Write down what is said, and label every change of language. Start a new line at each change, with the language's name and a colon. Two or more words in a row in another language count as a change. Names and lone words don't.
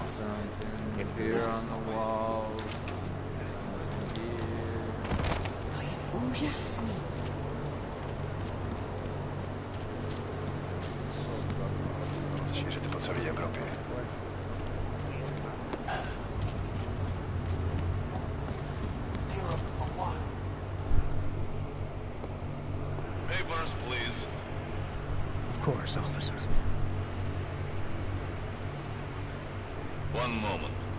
English: Get beer on the wall. Oh, yes.
Czech: Šířit po celé Evropě.
English: Papers, please. Of course, officer. One moment.